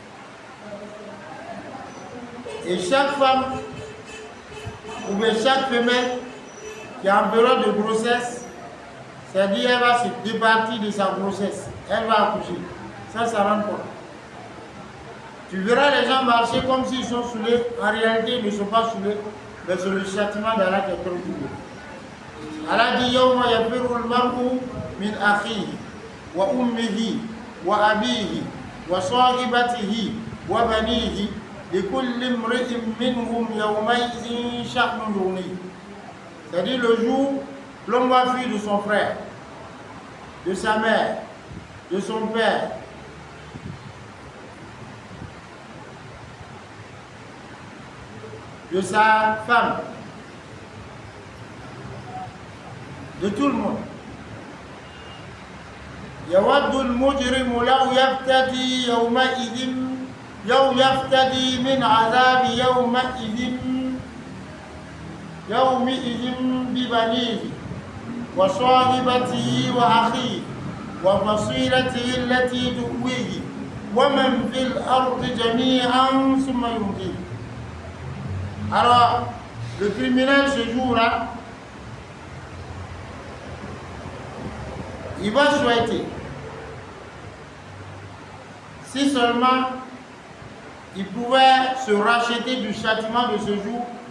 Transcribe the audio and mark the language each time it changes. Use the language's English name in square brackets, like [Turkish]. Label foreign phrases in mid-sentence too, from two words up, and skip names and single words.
[French] Et chaque femme ou bien chaque femelle qui est en période de grossesse, c'est-à-dire elle va se départir de sa grossesse, elle va accoucher. Ça rend compte. Tu verras les gens marcher comme s'ils sont saoulés, en réalité ils ne sont pas saoulés, mais c'est le châtiment d'Allah qui est trop dur. Allah dit [Arabic] يوم يفر المرء من أخيه وأمه وأبيه وصاحبته وبنيه لكل امرئ منهم يومئذ شأن يغنيه. [French] C'est-à-dire le jour où l'homme va fuir de son frère, de sa mère, de son père, de sa femme, de tout le monde. [Arabic] يود المجرم لو يفتدي يفتدي من عذاب يومئذ ببنيه وصاحبته وأخيه وفصيلته التي تؤويه ومن في الأرض جميعا ثم ينجيه. [French] Alors, le criminel ce jour-là, il va souhaiter, si seulement il pouvait se racheter du châtiment de ce jour